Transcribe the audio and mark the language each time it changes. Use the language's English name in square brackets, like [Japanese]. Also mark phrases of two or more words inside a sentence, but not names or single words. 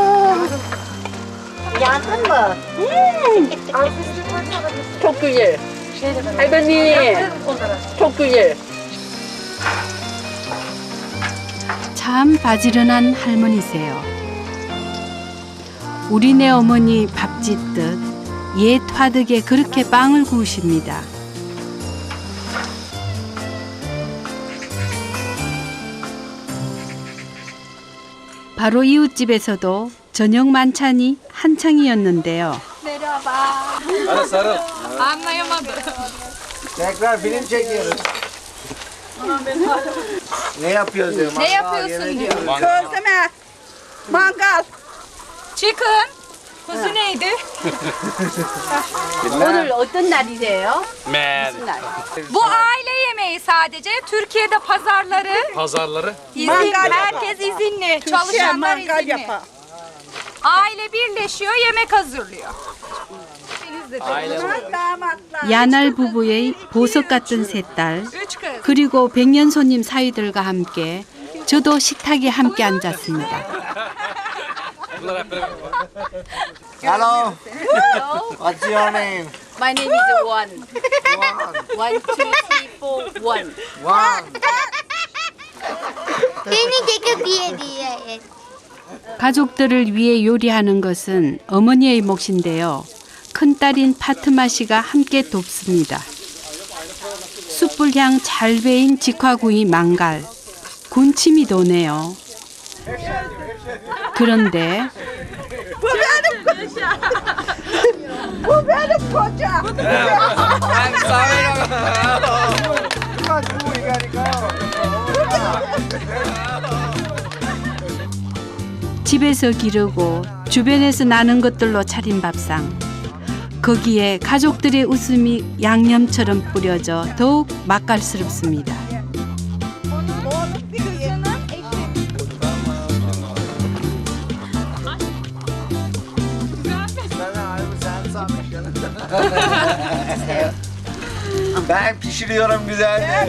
[Turkish] Yandın mı? Çok güzel. [Korean] 할머니, 촉구예. 참 바지런한 할머니세요. 우리네 어머니 밥 짓듯 옛 화덕에 그렇게 빵을 구우십니다. 바로 이웃집에서도 저녁 만찬이 한창이었는데요. 내려봐. 알았어, 알았어. [Turkish] Anlayamadım. Tekrar film çekiyoruz. Ne yapıyoruz diyor. Ne yapıyorsun diyor. Közleme. Mangal. Chicken. Kuzu neydi? [Korean] 오늘 어떤 날이세요? [Turkish] Musun [Korean] 날? [Turkish] Bu aile yemeği sadece. Türkiye'de pazarları Pazarları. izin, herkes izinli. Çalışanlar izinli. Aile birleşiyor, yemek hazırlıyor. [Korean] 야날 부부의 보석 같은 세 딸, 그리고 백년 손님 사위들과 함께 저도 식탁에 함께 앉았습니다. [English] Hello. What's your name? My name is Won. 1, 2, 3, 4, Won. One. [Korean] 가족들을 위해 요리하는 것은 어머니의 몫인데요. 큰딸인 파트마 씨가 함께 돕습니다. 숯불향 잘 배인 직화구이 망갈. 군침이 도네요. 그런데 [Turkish] Bu benim kocam. [Korean] 집에서 기르고 주변에서 나는 것들로 차린 밥상. 거기에 가족들의 웃음이 양념처럼 뿌려져 더욱 맛깔스럽습니다. [Turkish] Ben pişiriyorum güzelce.